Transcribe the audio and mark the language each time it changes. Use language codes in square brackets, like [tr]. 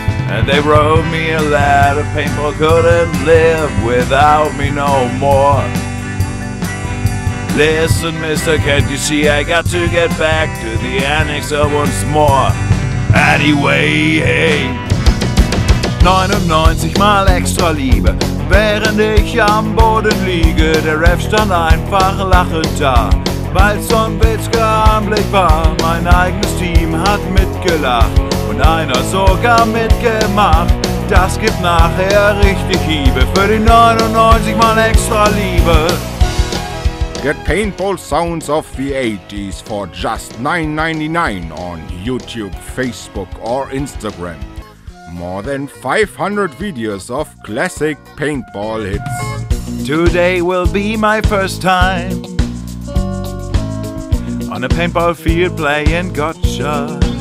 [en] And they wrote me a letter, paintball couldn't live without me no more. Listen, mister, can't you see I got to get back to the annex once more. Anyway, hey. [de] 99 mal extra Liebe, während ich am Boden liege. Der Ref stand einfach lachend da, weil so ein witziger Anblick war. Mein eigenes Team hat mitgelacht und einer sogar mitgemacht. Das gibt nachher richtig Hiebe für die 99 mal extra Liebe. [en] Get paintball sounds of the 80s for just $9.99 on YouTube, Facebook or Instagram. More than 500 videos of classic paintball hits. Today will be my first time on a paintball field playing gotcha.